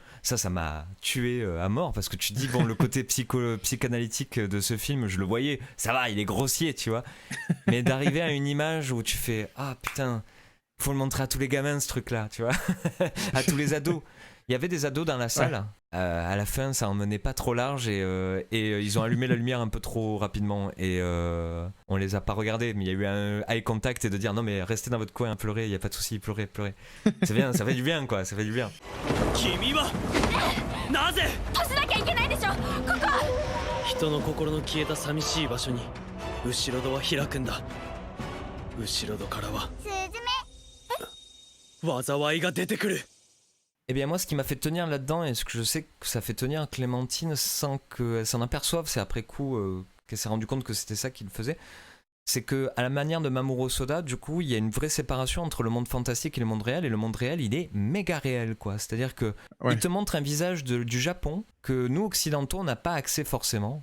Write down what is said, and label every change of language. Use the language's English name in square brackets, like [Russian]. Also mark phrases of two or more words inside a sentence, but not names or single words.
[French] Ça m'a tué à mort, parce que tu dis bon, le côté psychanalytique de ce film, je le voyais, ça va, il est grossier, tu vois, mais d'arriver à une image où tu fais ah putain, faut le montrer à tous les gamins ce truc là, tu vois, à tous les ados. Il y avait des ados dans la salle. À la fin, ça en menait pas trop large et ils ont allumé la lumière un peu trop rapidement et on les a pas regardés. Mais il y a eu un [English] eye contact [French] et de dire non mais restez dans votre coin, pleurez, il y a pas de souci, pleurez. C'est bien, ça fait du bien quoi, ça fait du bien. [Japanese] 君はなぜ閉じなきゃいけないでしょここ人の心の消えた寂しい場所に後ろ戸は開くんだ。後ろ戸からはスズメ災いが出てくる。 [French] Eh bien moi ce qui m'a fait tenir là-dedans et ce que je sais que ça fait tenir Clémentine sans qu'elle s'en aperçoive, c'est après coup qu'elle s'est rendue compte que c'était ça qu'il faisait, c'est que à la manière de Mamoru Soda, du coup il y a une vraie séparation entre le monde fantastique et le monde réel, et le monde réel il est méga réel quoi, c'est-à-dire que il te montre un visage du Japon que nous occidentaux on n'a pas accès forcément.